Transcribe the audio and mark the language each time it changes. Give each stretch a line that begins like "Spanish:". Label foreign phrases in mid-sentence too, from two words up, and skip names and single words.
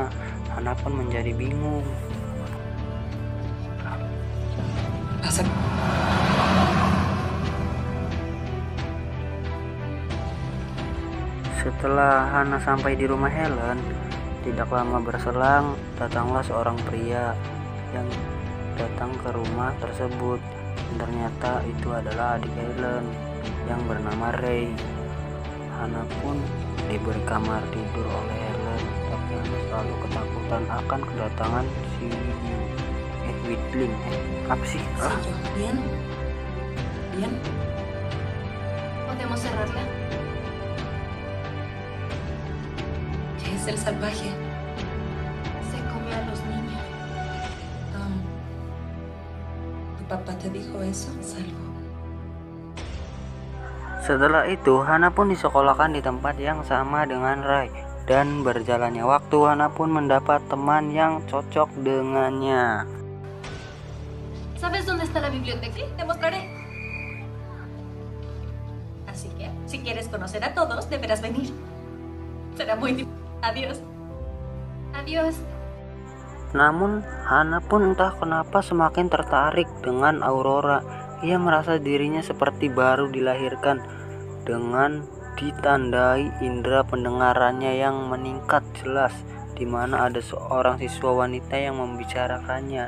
Indonesian: Hana pun menjadi bingung. Setelah Hana sampai di rumah Helen, tidak lama berselang datanglah seorang pria yang datang ke rumah tersebut. Ternyata itu adalah adik Helen yang bernama Ray. Hana pun diberi kamar tidur oleh Helen, tapi Hana selalu ketakutan akan kedatangan si Wendling. Apa sih?
Spanish: Bien, podemos cerrarla. el salvaje. Se come a los niños. ¿Tu papá te dijo eso? Salvo.
Indonesian: Setelah itu, Hana pun disekolahkan di tempat yang sama dengan Rai. Dan berjalannya waktu, Hana pun mendapat teman yang cocok dengannya.
Spanish: ¿Sabes dónde está la biblioteca? Sí, te mostraré. Así que, si quieres conocer a todos, deberás venir. Será muy divertido. Adiós. Adiós.
Indonesian: Namun, Hana pun entah kenapa semakin tertarik dengan Aurora. Ia merasa dirinya seperti baru dilahirkan dengan ditandai indera pendengarannya yang meningkat jelas, di mana ada seorang siswa wanita yang membicarakannya.